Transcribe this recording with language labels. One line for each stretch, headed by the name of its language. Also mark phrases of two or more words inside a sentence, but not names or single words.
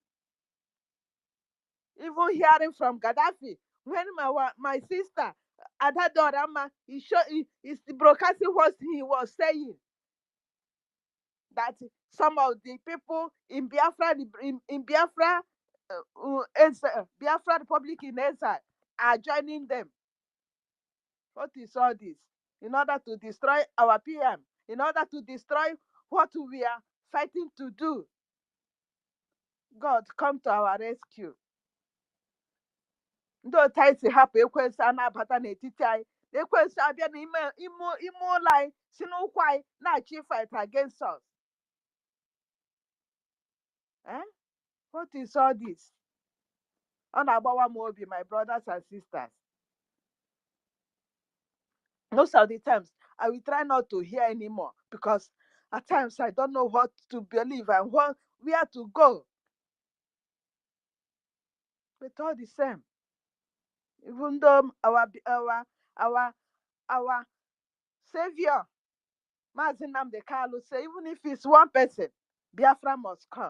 English: Even hearing from Gaddafi, when my sister Adadorama is broadcasting what he was saying, that some of the people in Biafra, Biafra Republic in exile are joining them. What is all this? In order to destroy our PM, in order to destroy what we are fighting to do. God, come to our rescue.
Igbo: Ndị otu anyị si hapụ ekwensu a na-abata n'etiti anyị, ekwensu abịa n'ime ụlọ anyị si n'ụkwụ anyị na-achị
English: fight against us. What is all this?
Igbo: Ọ na-agbawa m obi,
English: my brothers and sisters. Most of the times, I will try not to hear anymore because at times I don't know what to believe and where to go. But all the same, even though our savior, Mazi Nnamdi Kanu, say even if it's one person, Biafra must come.